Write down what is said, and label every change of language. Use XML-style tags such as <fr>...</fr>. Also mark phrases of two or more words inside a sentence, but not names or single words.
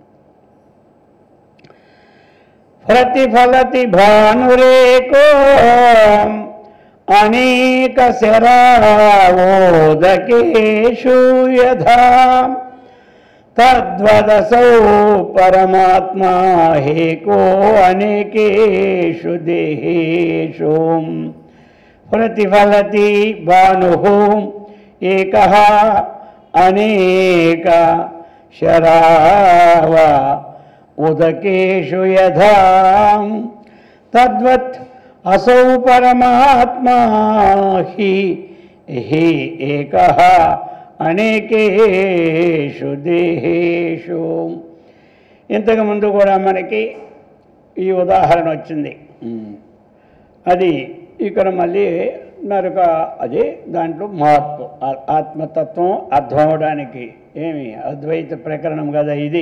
<sa>ప్రతిఫలతి భానురేకో అనేక శరావోదకేషు యథా తద్వదసౌ పరమాత్మా హేకో అనేకేషు దేహేషు. ప్రతిఫలతి భానుః ఏకః అనేక శరావ ఉదకేషు యథా తద్వత్ असौ परमात्मा ही एकः అనేకేషు దేహేషు.</sa> <te>ఇంతకు ముందు కూడా మనకి ఈ ఉదాహరణ వచ్చింది. అది ఇక్కడ మళ్ళీ మరొక అదే దాంట్లో మార్పు. ఆత్మతత్వం అర్థం అవడానికి ఏమి అద్వైత ప్రకరణం కదా ఇది.</te>